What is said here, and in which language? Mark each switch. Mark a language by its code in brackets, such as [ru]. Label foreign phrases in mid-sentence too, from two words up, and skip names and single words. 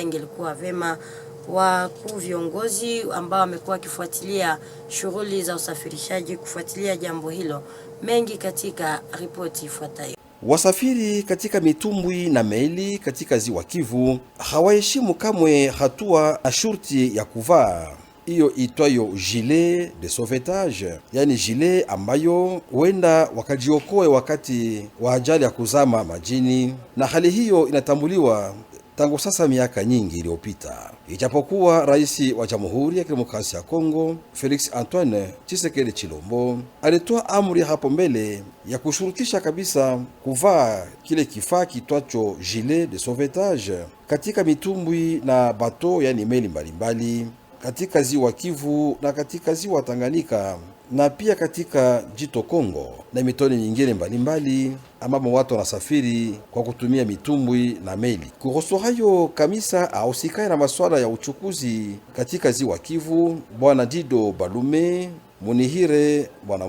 [sw] Ingelikuwa vema wakuu viongozi ambao wamekuwa wakifuatilia shughuli za usafirishaji kufuatilia jambo hilo. Mengi katika ripoti ifuatayo. Wasafiri katika mitumbwi na meli katika ziwa Kivu hawaheshimu kamwe hatua na shurti ya kuvaa hiyo itwayo [fr] gilet de sauvetage, [sw] yani gilet ambayo huenda wakajiokoe wakati wa ajali ya kuzama majini, na hali hiyo inatambuliwa tangu sasa miaka nyingi iliyopita. Ijapokuwa rais wa Jamhuri ya Kidemokrasia ya Kongo Felix Antoine Tshisekedi Chilombo alitoa amri hapo mbele ya kushurutisha kabisa kuvaa kile kifaa kitwacho [fr] gilet de sauvetage [sw] katika mitumbwi na bato, yani meli mbalimbali katika ziwa Kivu na katika ziwa Tanganyika na pia katika jito Kongo na mitoni nyingine mbalimbali ambapo watu wanasafiri kwa kutumia mitumbwi na meli. Kuhusu hayo, kamisa ahusikaye na masuala ya uchukuzi katika ziwa Kivu Bwana Dido Balume Munihire Bwana